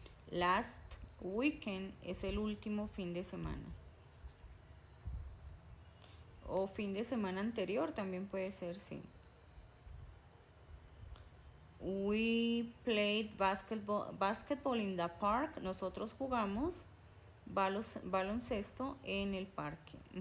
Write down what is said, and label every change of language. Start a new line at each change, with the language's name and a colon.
English: Last weekend
Spanish: es el último fin de semana. O fin de semana anterior también puede ser, sí.
English: We played basketball in the park.
Spanish: Nosotros jugamos baloncesto en el parque.